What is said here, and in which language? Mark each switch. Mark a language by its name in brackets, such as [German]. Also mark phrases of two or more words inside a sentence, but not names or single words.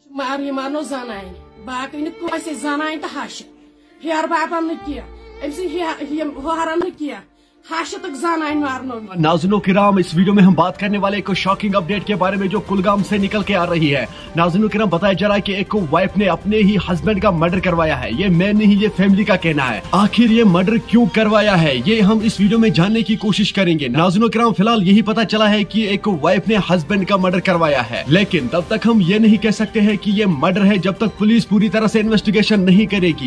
[Kashmiri] यह मानो जनान बाकी कस जनान तो हश हेर बापन हरन कह हश तक जनान मारनो। [Hindi] नाज़रीन किराम, इस वीडियो में हम बात करने वाले एक [English] shocking update [Hindi] के बारे में जो कुलगाम से निकल के आ रही है। नाज़रीन किराम, बताया जा रहा है कि एक वाइफ ने अपने ही हस्बैंड का मर्डर करवाया है। ये मैं नहीं, ये फैमिली का कहना है। आखिर ये मर्डर क्यों करवाया है, ये हम इस वीडियो में जानने की कोशिश करेंगे। नाज़रीन किराम, फिलहाल यही पता चला है कि एक वाइफ ने हस्बैंड का मर्डर करवाया है, लेकिन तब तक हम ये नहीं कह सकते हैं कि ये मर्डर है जब तक पुलिस पूरी तरह से इन्वेस्टिगेशन नहीं करेगी।